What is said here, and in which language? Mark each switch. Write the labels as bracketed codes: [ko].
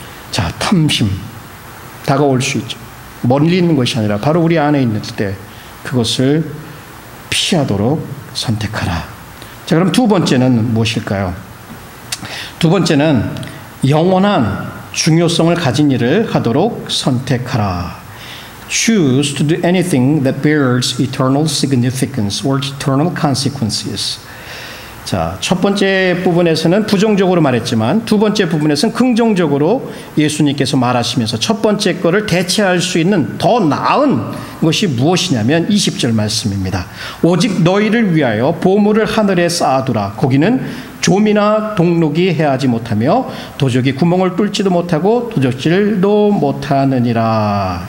[ko] 자, 탐심 다가올 수 있죠. 멀리 있는 것이 아니라 바로 우리 안에 있는 때 그것을 피하도록 선택하라. 자, 그럼 두 번째는 무엇일까요? 두 번째는 영원한 중요성을 가진 일을 하도록 선택하라. [en] Choose to do anything that bears eternal significance or eternal consequences. [ko] 자, 첫 번째 부분에서는 부정적으로 말했지만 두 번째 부분에서는 긍정적으로 예수님께서 말하시면서 첫 번째 거를 대체할 수 있는 더 나은 것이 무엇이냐면 20절 말씀입니다. 오직 너희를 위하여 보물을 하늘에 쌓아두라. 거기는 좀이나 동록이 해하지 못하며 도적이 구멍을 뚫지도 못하고 도적질도 못하느니라.